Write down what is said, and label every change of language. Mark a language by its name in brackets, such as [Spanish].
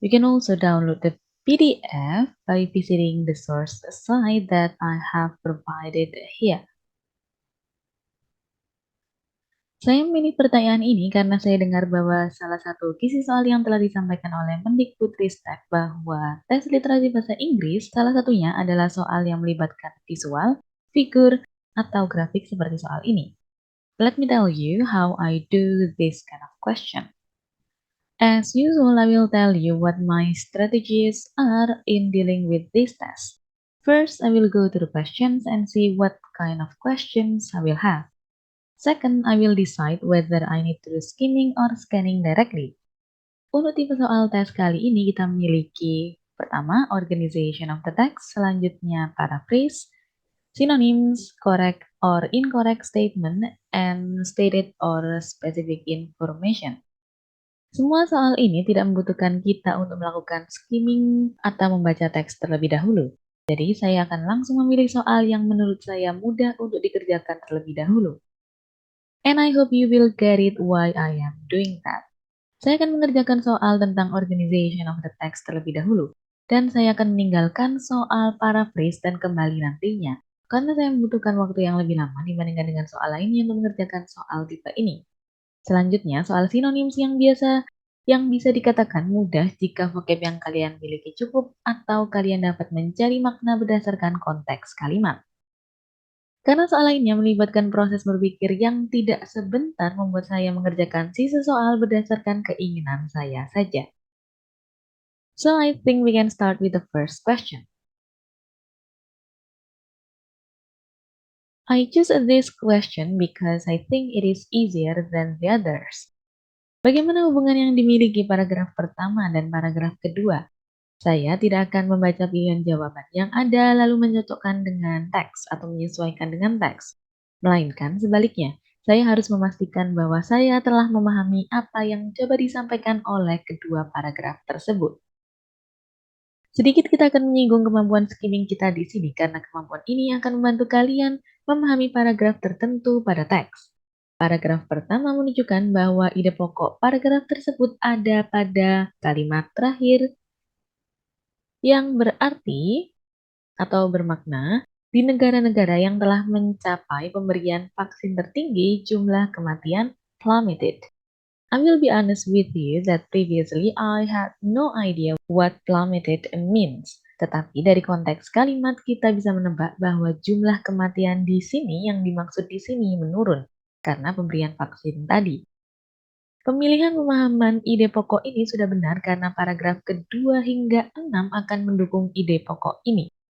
[English] You can also download the PDF by visiting the source site that I have provided here. [Indonesian] Saya memilih pertanyaan ini karena saya dengar bahwa salah satu kisi soal yang telah disampaikan oleh Mendikbudristek bahwa tes literasi bahasa Inggris salah satunya adalah soal yang melibatkan visual, figur, atau grafik seperti soal ini. [English] Let me tell you how I do this kind of question. As usual, I will tell you what my strategies are in dealing with this test. First, I will go to the questions and see what kind of questions I will have. Second, I will decide whether I need to do skimming or scanning directly. [Indonesian] Untuk tipe soal tes kali ini kita memiliki pertama, [English] organization of the text, [Indonesian] selanjutnya paraphrase, synonyms, [English] correct or incorrect statement, and stated or specific information. [Indonesian] Semua soal ini tidak membutuhkan kita untuk melakukan skimming atau membaca teks terlebih dahulu. Jadi saya akan langsung memilih soal yang menurut saya mudah untuk dikerjakan terlebih dahulu. [English] And I hope you will get it why I am doing that. [Indonesian] Saya akan mengerjakan soal tentang [English] organization of the text [Indonesian] terlebih dahulu, dan saya akan meninggalkan soal paraphrase dan kembali nantinya, karena saya membutuhkan waktu yang lebih lama dibandingkan dengan soal lainnya untuk mengerjakan soal tipe ini. Selanjutnya, soal synonyms yang bisa dikatakan mudah jika vocab yang kalian miliki cukup atau kalian dapat mencari makna berdasarkan konteks kalimat. Karena soal lainnya melibatkan proses berpikir yang tidak sebentar membuat saya mengerjakan sisa soal berdasarkan keinginan saya saja. [English] So I think we can start with the first question. I choose this question because I think it is easier than the others. [Indonesian] Bagaimana hubungan yang dimiliki paragraf pertama dan paragraf kedua? Saya tidak akan membaca pilihan jawaban yang ada lalu mencocokkan dengan teks atau menyesuaikan dengan teks. Melainkan sebaliknya, saya harus memastikan bahwa saya telah memahami apa yang coba disampaikan oleh kedua paragraf tersebut. Sedikit kita akan menyinggung kemampuan skimming kita di sini karena kemampuan ini akan membantu kalian memahami paragraf tertentu pada teks. Paragraf pertama menunjukkan bahwa ide pokok paragraf tersebut ada pada kalimat terakhir yang berarti atau bermakna di negara-negara yang telah mencapai pemberian vaksin tertinggi jumlah kematian plummeted. [English] I will be honest with you that previously I had no idea what plummeted means. [Indonesian] Tetapi dari konteks kalimat kita bisa menebak bahwa jumlah kematian di sini yang dimaksud di sini menurun karena pemberian vaksin tadi. Pemilihan pemahaman ide pokok ini sudah benar karena paragraf kedua hingga 6 akan mendukung ide pokok ini.